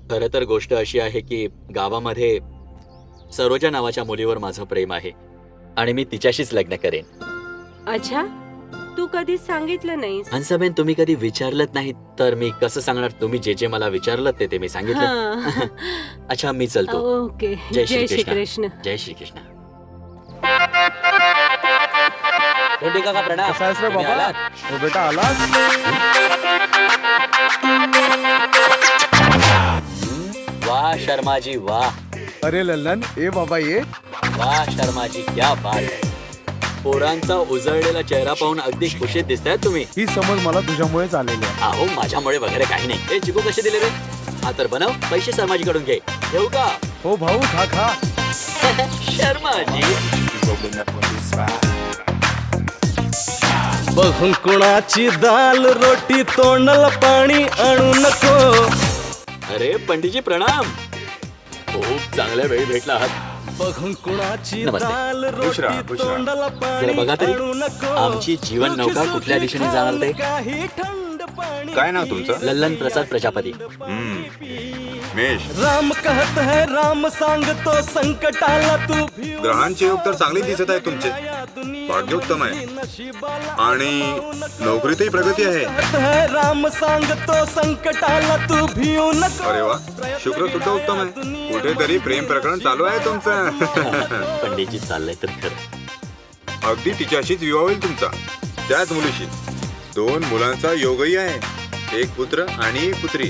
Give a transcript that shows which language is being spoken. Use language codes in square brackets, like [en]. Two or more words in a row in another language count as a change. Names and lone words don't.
[mr] खरं तर गोष्ट अशी आहे की गावामध्ये सरोजा नावाच्या मुलीवर माझं प्रेम आहे आणि मी तिच्याशीच लग्न करेन. अच्छा, तू कधीच सांगितलं नाहीस. हंसाबेन, तुम्ही कधी विचारलत नाही तर मी कसं सांगणार? तुम्ही जे जे मला विचारलं ते मी सांगितलं. हां. अच्छा, मी चलतो. ओके. जय जय श्री श्री कृष्ण. जय श्री कृष्ण. भेंडी काका, प्रणाम. कसा आहेस रे तुम्ही बाबा? आलात? हो बेटा, आलास? वाह शर्माजी, वाह. अरे लल्लन, ए बाबा ये. वाह शर्माजी, [hi] क्या बात [mr] आहे. पोरांचा उजळलेला चेहरा पाहून अगदी खुशीत दिसताय तुम्ही. ही समज मला तुझ्यामुळेच आलेली आहे. अहो, माझ्यामुळे वगैरे काही नाही. हे चिकू कसे दिले रे? हा तर बनव, पैसे शर्माजीकडून घे. घेऊ का? हो भाऊ, खा खा. शर्माजी. बघून कुणाची दाल रोटी तोंडाला पाणी आणू नको. अरे पंडितजी, प्रणाम. खूप चांगल्या वेळी भेटला आहात. बघून कुणाची नमस्ते. दाल खुश राहा, रोटी खुश राहा. तोंडाला जरा पाणी बघा तरी, आणू नको. आमची जीवन नौका कुठल्या दिशेने जाणार ते? काही थंड पाणी काय नाव तुमचं? लल्लन प्रसाद प्रजापती. मेष. [hi] राम कहत है [mr] राम सांगतो संकटाला तू भिवू ग्रहांचे योग तर चांगले दिसत आहे तुमचे. या दुनिया भाग्योत्तम आहे नशिबाला आणि नोकरीतही प्रगती आहे. [hi] कहत है [mr] राम सांगतो संकटाला तू भिवू नको. अरे वा, शुक्र सुद्धा उत्तम आहे. कुठेतरी प्रेम प्रकरण चालू आहे तुमचं. पंडितजी, चाललंय तर खरं. अगदी तिच्याशीच विवाह होईल तुमचा, त्याच मुलीशी. 2 मुलांचा योगही आहे, एक पुत्र आणि एक पुत्री.